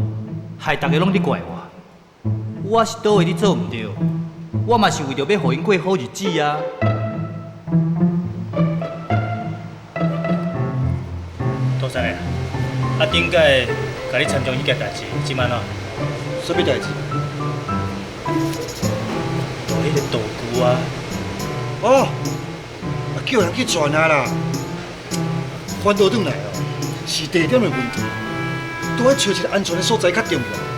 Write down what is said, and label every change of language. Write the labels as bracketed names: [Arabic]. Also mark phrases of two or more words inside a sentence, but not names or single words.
[Min Nan Chinese] 害大家拢伫怪我，我是倒位你做毋对，我嘛是为着要互因过好日子啊。多谢啊！啊，顶届甲你参详迄件代志，即摆喏，什么代志？就迄个道具啊。哦，叫人去传啊啦，翻倒转来哦。是地点的问题，都要找一个安全的所在较重要。